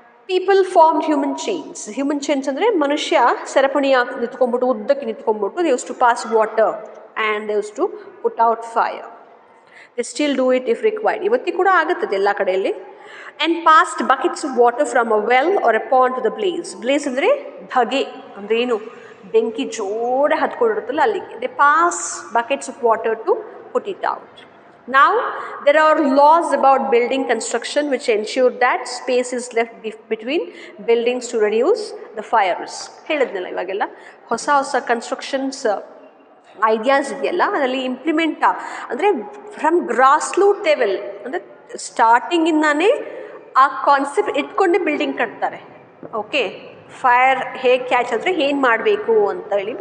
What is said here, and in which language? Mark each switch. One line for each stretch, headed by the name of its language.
English: people form human chains
Kannada: ಅಂದರೆ ಮನುಷ್ಯ ಸರಪಣಿಯಾಗಿ ನಿಂತ್ಕೊಂಡ್ಬಿಟ್ಟು, ಉದ್ದಕ್ಕೆ ನಿಂತ್ಕೊಂಡ್ಬಿಟ್ಟು they
English: Used to pass water and they used to put out fire. They still do it if required.
Kannada: ಇವತ್ತಿಗೆ ಕೂಡ ಆಗುತ್ತದೆ ಎಲ್ಲ ಕಡೆಯಲ್ಲಿ.
English: and passed buckets of water from a well or a pond to the blaze
Kannada: ಅಂದರೆ ಧಗೆ ಅಂದರೆ ಏನು, ಬೆಂಕಿ ಜೋಡೆ ಹತ್ಕೊಂಡಿರುತ್ತಲ್ಲ ಅಲ್ಲಿಗೆ.
English: They pass buckets of water to put it out. Now there are laws about building construction which ensure that space is left between buildings to reduce the fires.
Kannada: ಹೇಳಿದ್ನಲ್ಲ, ಇವಾಗೆಲ್ಲ ಹೊಸ constructions ideas ಇದೆಯಲ್ಲ, ಅದರಲ್ಲಿ ಇಂಪ್ಲಿಮೆಂಟ್ ಅಂದರೆ
English: from grass root level,
Kannada: ಅಂದರೆ ಸ್ಟಾರ್ಟಿಂಗಿಂದಾನೇ ಆ concept ಇಟ್ಕೊಂಡೇ building ಕಟ್ತಾರೆ. ಓಕೆ, ಫೈರ್ ಹೇಗೆ ಕ್ಯಾಚ್ ಆದರೆ ಏನು ಮಾಡಬೇಕು ಅಂತ ಹೇಳಿ.